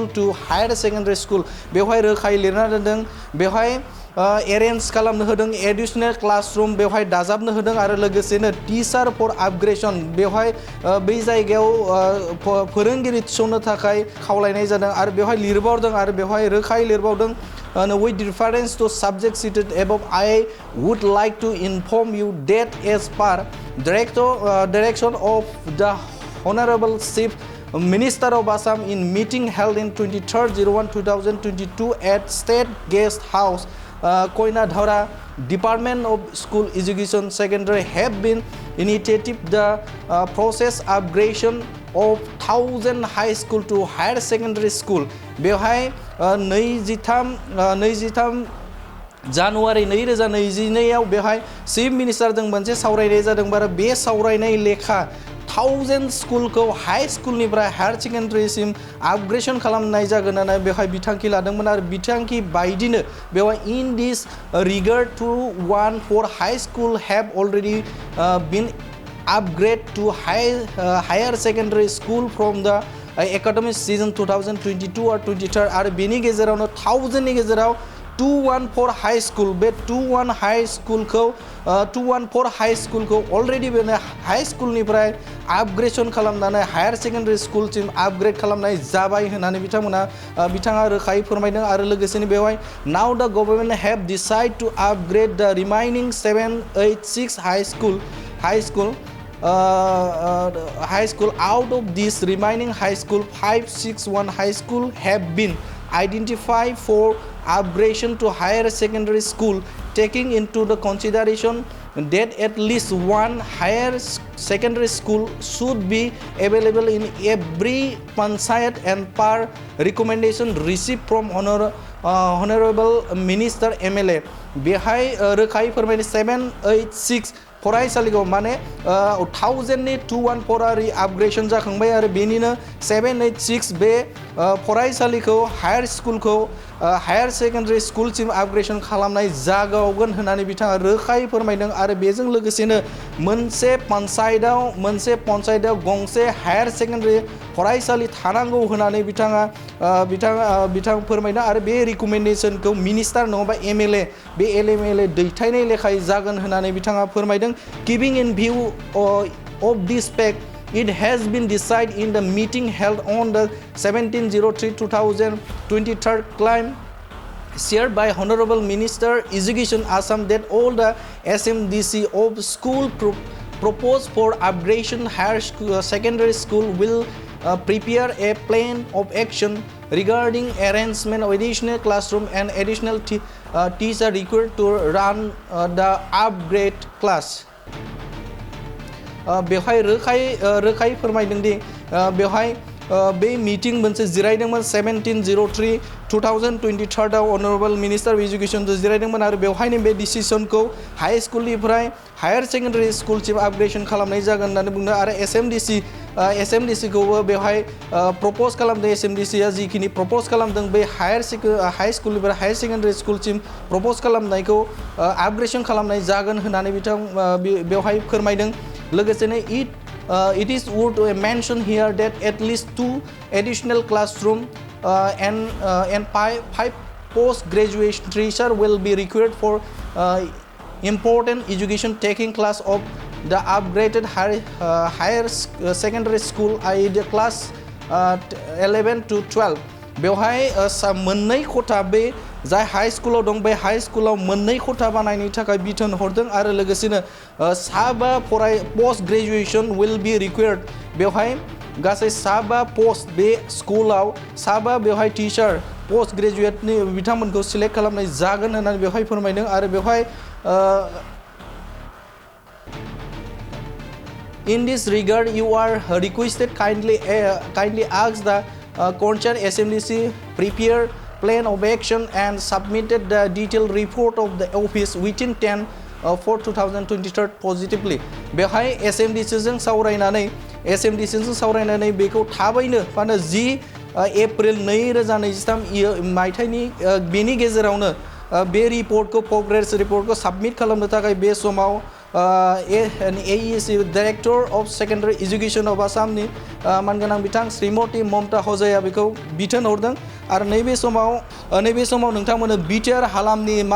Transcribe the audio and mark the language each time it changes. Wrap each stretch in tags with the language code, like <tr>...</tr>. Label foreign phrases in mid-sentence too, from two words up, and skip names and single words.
<en>to higher secondary school</en> <brx>बेवहाय रोखायै लिरना दोनदों बेवहाय एरेन्ज खालामनो होदों</brx> <en>additional classroom</en> <brx>बेवहाय दाजाबनो होदों आरो लोगोसेनो</brx> <en>teacher for upgradation</en> <brx>बेवहाय बै जायगायाव फोरोंगिरि थिसननो थाखाय खावलायनाय जादों आरो बेवहाय लिरबावदों आरो बेवहाय रोखायै लिरबावदों</brx> <en>with reference to subject cited above, I would like to inform you that as per direction of the Honorable Chief Minister of Assam in meeting held in 23/01/2022 at State Guest House, Koina Dhara, Department of School Education Secondary have been initiated the process upgradation of 1000 high school to higher secondary school.</en> <brx>बेवहाय 23 जानुवारि 2022 बेवहाय</brx> <en>chief minister</en> <brx>मोनसे सावरायनाय जादों आरो बे सावरायनाय लेखा 1000 स्कुलखौ हाई स्कुलनिफ्राय हायर सेकेन्डारिसिम आपग्रेडेसन खालामनाय जागोन होननानै बेवहाय बिथांखि लादोंमोन आरो बिथांखि बायदिनो बेवहाय</brx> <en>in this regard to 1 high school have already been upgrade to higher secondary school from the academic season 2022 or 23</en> <brx>आरो बेनि गेजेरावनो 1000 नि गेजेराव 214 हाई स्कुल बे 214 हाई स्कुलखौ अलरेडि बे हाई स्कुलनिफ्राय आपग्रेडेसन खालामनानै हायर सेकेन्डारि स्कुलसिम आपग्रेड खालामनाय जाबाय होननानै बिथाङा रोखायै फोरमायदों आरो लोगोसेनो बेवहाय</brx> <en>now the government have decide to upgrade the remaining 786 high school out of this remaining high school 561 high school have been identified for upgradation to higher secondary school taking into the consideration that at least one higher secondary school should be available in every panchayat and per recommendation received from honorable minister MLA</en> <brx>बेहाय रोखायै फोरमायनो 786 फरायसालिखौ माने 1000 नि 214 आपग्रेडेसन जाखांबाय आरो बेनिनो 786 बे फरायसालिखौ हायर स्कुलखौ हायर सेकेन्डारि स्कुलसिम आपग्रेडेसन खालामनाय जागौगोन होननानै बिथाङा रोखायै फोरमायदों आरो बेजों लोगोसेनो मोनसे पन्सायतआव गंसे हायर सेकेन्डारि फरायसालि थानांगौ होननानै बिथाङा फोरमायदों आरो बे रिकमेन्डेसनखौ मिनिस्टार नङाबा MLA बे MLA दैथायनाय लेखायै जागोन होननानै बिथाङा फोरमायदों</brx> <en>keeping in view of this fact it has been decided in the meeting held on the 17/03/2023 claim shared by Honorable Minister Education Assam that all the SMDC of school proposed for upgradation higher secondary school will prepare a plan of action regarding arrangement of additional classroom and additional teacher required to run the upgrade class.</en> <brx>बेवहाय रोखायै फोरमायदों दि बेवहाय बे मिटिं मोनसे जिरायदोंमोन 17/03/2023 आव</brx> <en>honorable minister of education</en> <brx>जिरायदोंमोन आरो बेवहायनो बे डिसिजनखौ हाई स्कुलनिफ्राय हायर सेकेन्डारि स्कुलसिम आपग्रेडेसन खालामनाय जागोन होननानै बुंदों आरो एसएमडिसि खौबो बेवहाय प्रपोज खालामदों एसएमडिसि आ जिखिनि प्रपोज खालामदों बे हाई स्कुलनिफ्राय हायर सेकेन्डारि स्कुलसिम प्रपोज खालामनायखौ आपग्रेडेसन खालामनाय जागोन होननानै बिथां बेवहाय फोरमायदों लोगोसेनो</brx> <en>it is worth mention here that at least 2 additional classroom and 5 post-graduate teacher will be required for important education taking class of the upgraded higher secondary school i.e. the class 11 to 12</en> <brx>बेवहाय मोननै खथा बे जाय हाई स्कुलाव दं बे हाई स्कुलाव मोननै खथा बानायनो थाखाय बिथोन हरदों आरो लोगोसेनो साबा</brx> <en>post graduation will be required</en> <brx>बेवहाय गासै साबा पोस्ट बे स्कुलाव साबा बेवहाय टीचार पोस्ट ग्रेजुएटनि बिथांमोनखौ सिलेक्ट खालामनाय जागोन होननानै बेवहाय फोरमायदों आरो बेवहाय</brx> <en>in this regard you are requested kindly ask the concerned SMDC prepare plan of action and submitted the detailed report of the office within 10/4/2023 positively</en> <brx>बेवहाय SMDC जों सावरायनानै बेखौ थाबैनो माने 10 एप्रिल 2023 मायथाइनि बेनि गेजेरावनो बे रिपर्टखौ प्रोग्रेस रिपर्टखौ साबमिट खालामनो थाखाय बे समाव AEC</brx> <en>director of secondary education of Assam</en> <brx>मानगोनां बिथां श्रीमती ममता हजाया बेखौ बिथोन हरदों आरो नैबे समाव नोंथांमोननो BTR हालामनि</brx>